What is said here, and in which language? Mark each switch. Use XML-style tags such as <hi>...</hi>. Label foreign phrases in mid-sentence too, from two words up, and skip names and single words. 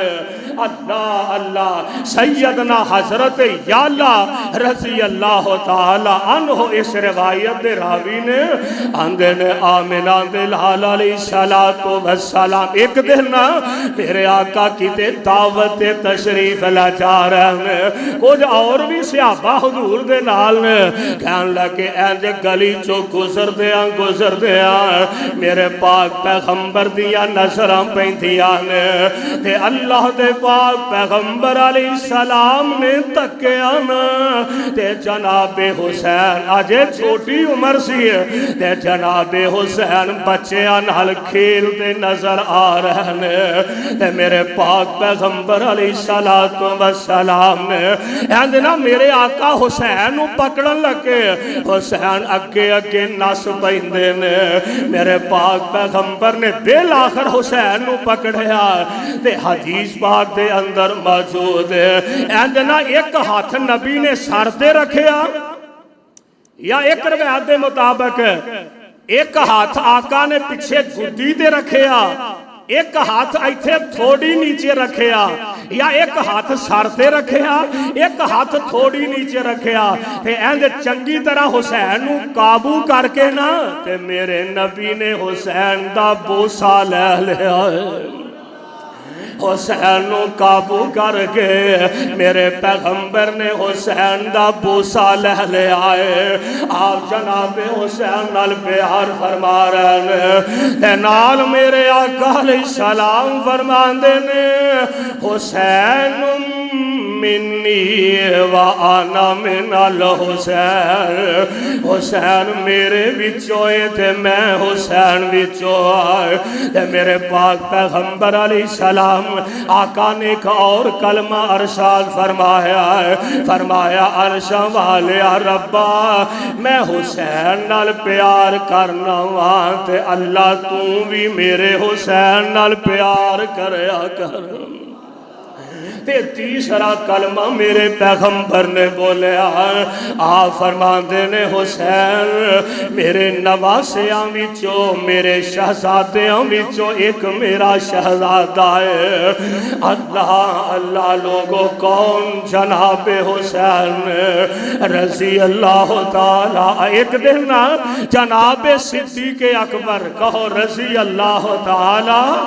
<pa>اللہ اللہ، سیدنا حضرت یالا</pa> <ar>رضی اللہ تعالی عنہ</ar> <pa>اس روایت دے راوی نے آندے نے آمنہ دے لال</pa> <ar>علیہ السلام</ar> <pa>ایک دن میرے آقا کی تے دعوت تشریف لا جا رہے ہیں، کچھ اور بھی صحابہ حضور دے نال نے کہن لگے اینج گلی چو گزر دیا میرے پاک پیغمبر دیا نظراں پیندیاں نے تے اللہ دے پاک پیغمبر</pa> <ar>علیہ السلام</ar> <pa>نے تکیا نا تے جناب حسین اجے چھوٹی عمر سی تے جناب حسین بچیاں نال کھیلتے نظر آ رہے نے تے میرے پاک پیغمبر علیہ السلام نے اندنا میرے آقا حسین نو پکڑن لگے حسین اگے اگے نس پیندے نے میرے پاک پیغمبر نے بالآخر حسین نو پکڑیا تے حدیث پاک دے اندر موجود ہے اندنا ایک ہاتھ نبی نے سر تے رکھیا یا ایک روایت دے مطابق ایک ہاتھ آقا نے پیچھے گدی تے رکھیا ایک ہاتھ ایتھے تھوڑی نیچے رکھیا یا ایک ہاتھ سر تے رکھیا ایک ہاتھ تھوڑی نیچے رکھیا تے ایند چنگی طرح حسین نو قابو کر کے نا تے میرے نبی نے حسین دا بوسا لے لیا حسین نو قابو کر کے میرے پیغمبر نے حسین دا بوسا لے لے آئے آپ جناب حسین نال پیار فرما رہے ہیں تے نال میرے آقا</pa> <ar>علیہ السلام</ar> <pa>فرماندے نے</pa> <ar>حسین منی وانا من الحسین</ar> <pa>حسین میرے بچوئے تھے میں حسین بچوئے تے میرے پاک پیغمبر</pa> <ar>علیہ السلام</ar> <pa>آقا نے ایک اور کلمہ ارشاد فرمایا ہے فرمایا عرش والے ربا میں حسین نال پیار کرنا وہاں تے اللہ تو بھی میرے حسین نال پیار کریا کر تے تیسرا کلمہ میرے پیغمبر نے بولیا آپ فرماندے نے حسین میرے نواسیاں وچوں میرے شہزادیاں وچوں ایک میرا شہزادہ ہے اللہ اللہ لوگوں کون جناب حسین</pa> <ar>رضی اللہ تعالی</ar> <pa>ایک دن جناب صدیق اکبر کہو</pa> <ar>رضی اللہ تعالی</ar>